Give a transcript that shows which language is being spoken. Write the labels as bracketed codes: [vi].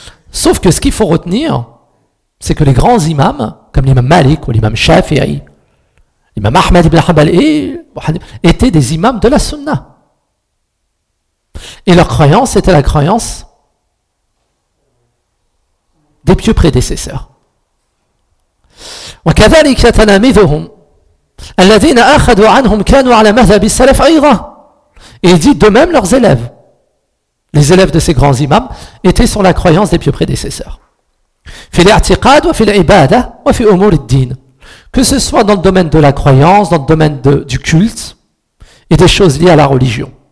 [fr] Sauf que ce qu'il faut retenir, c'est que les grands imams, comme l'imam Malik ou l'imam Shafi'i, l'imam Ahmad ibn Hanbal, étaient des imams de la sunna. Et leur croyance était la croyance des pieux prédécesseurs. [ar] وكذلك تلاميذهم الذين اخذوا عنهم كانوا على مذهب السلف ايضا. [fr] Et il dit de même leurs élèves, les élèves de ces grands imams étaient sur la croyance des pieux prédécesseurs. [ar] في الاعتقاد وفي العبادة وفي امور الدين. [fr] Que ce soit dans le domaine de la croyance, dans le domaine du culte et des choses liées à la religion.